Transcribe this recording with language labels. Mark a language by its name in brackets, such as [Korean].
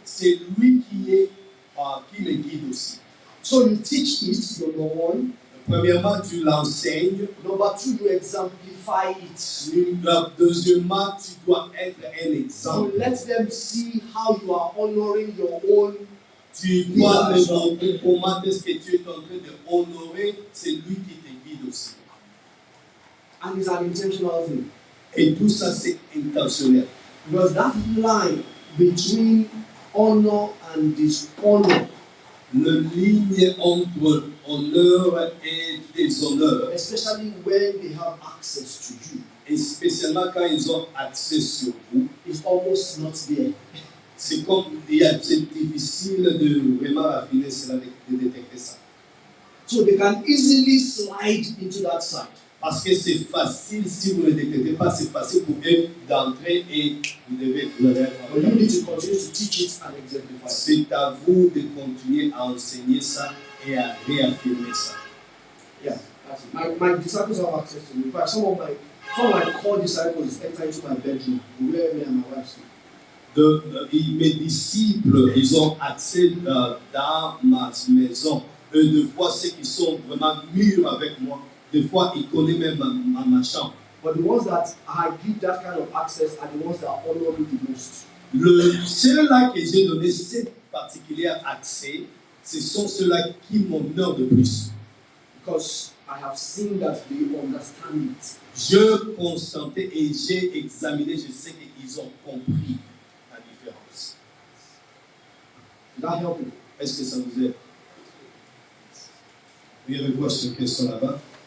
[French] C'est lui qui me guide aussi. [English] So you teach it, number one. [French] Premièrement, tu l'enseignes. [English] Number two, you exemplify it. [French] Deuxièmement, tu dois être un exemple. [English] You let them see how you are honoring your own. [French] Tu dois leur montrer comment est-ce que tu es en train de honorer celui qui te guide aussi. [English] And it's an intentional thing. [French] Et tout ça, c'est intentionnel. [English] Because that line between honor and dishonor, [French] le ligne entre honneur et déshonneur, [English] especially when they have access to you, [French] et spécialement quand ils ont accès sur vous, [English] is almost not there. [French] c'est difficile de vraiment raffiner cela, de détecter ça. [English] So they can easily slide into that side. [French] Parce que c'est facile, si vous ne le détectez pas, c'est facile pour eux d'entrer et vous devez [English] But you need to continue to teach it and exemplify it. [French] C'est à vous de continuer à enseigner ça et à réaffirmer ça. [English] Yeah, that's it. My disciples have access to me. In fact, some of my core disciples enter into my bedroom where me and my wife sleep. [French] Mes disciples, ils ont accès dans ma maison. Eux, des fois, ceux qui sont vraiment mûrs avec moi, des fois, ils connaissent même ma chambre. [English] But the ones that I give that kind of access are the ones that honor me the most. [French] Ceux-là que j'ai donné cet particulier accès, ce sont ceux-là qui m'honorent de plus. [English] Because I have seen that they understand it. [French] Je constatais et j'ai examiné, je sais qu'ils ont compris la différence. [English] That help you? [French] Est-ce que ça vous aide? Il y avait quoi cette question là-bas?